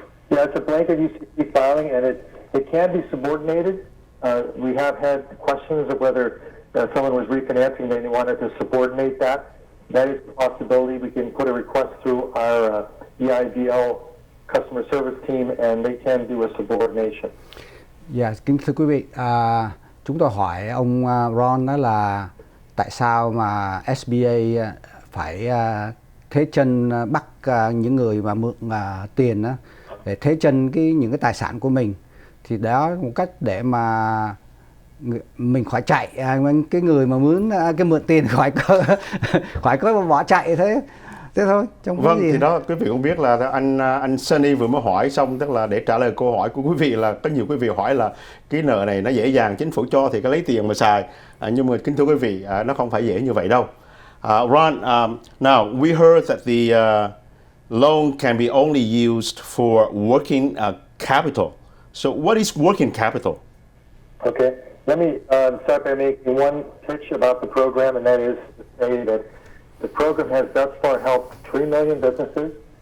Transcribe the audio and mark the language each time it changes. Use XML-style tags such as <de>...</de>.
<en>Yeah, it's a blanket UCC filing, and it can be subordinated. We have had questions of whether someone was refinancing and they wanted to subordinate that. That is a possibility. We can put a request through our EIDL customer service team, and they can do a subordination.</en> <vi>Dạ, kính thưa quý vị, chúng tôi hỏi ông Ron đó là tại sao mà SBA phải thế chân bắt những người mà mượn tiền đó, để thế chân những cái tài sản của mình, thì đó là một cách để mà mình khỏi chạy, cái người mà mướn cái mượn tiền khỏi có bỏ chạy thế. Thế thôi, không có Vâng, gì. thì đó quý vị cũng biết là anh Sunny vừa mới hỏi xong, tức là để trả lời câu hỏi của quý vị là có nhiều quý vị hỏi là cái nợ này nó dễ dàng chính phủ cho thì có lấy tiền mà xài, nhưng mà kính thưa quý vị, nó không phải dễ như vậy đâu.</vi> <en>Ron, now we heard that the loan can be only used for working capital. So what is working capital? Okay. Let me start by making one pitch about the program, and that is to say that the program has thus far helped 3 million businesses.</en>